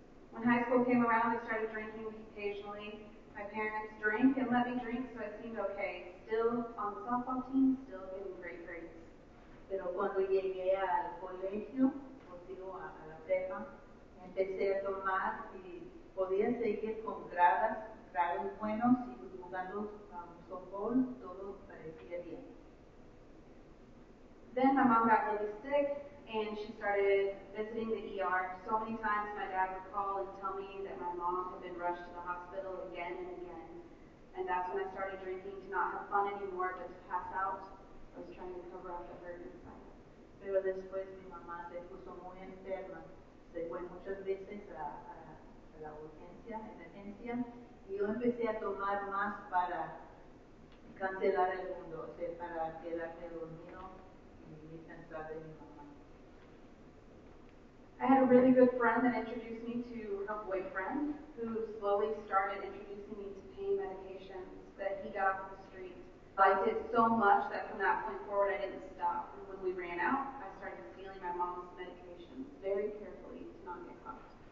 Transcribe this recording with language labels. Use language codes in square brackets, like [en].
[en] When high school came around, I started drinking occasionally. My parents drank and let me drink, so I seemed okay. Still on the softball team, still getting great grades. [es] Pero cuando llegué al colegio, a la prepa, empecé a tomar y podía seguir con grados buenos y jugando softball, todo parecía bien. [en] Then my mom got really sick, and she started visiting the ER. So many times my dad would call and tell me that my mom had been rushed to the hospital again and again. And that's when I started drinking to not have fun anymore, but to pass out. I was trying to cover up the hurt inside. [es] Pero después mi mamá se puso muy enferma. Se fue muchas veces a la emergencia, y yo empecé a tomar más para cancelar el mundo, o sea, para quedarme dormido y pensar de mi mamá. [en] I had a really good friend that introduced me to her boyfriend, who slowly started introducing me to pain medications that he got off the street. I liked it so much that from that point forward, I didn't stop. And when we ran out, I started stealing my mom's medications very carefully to not get caught.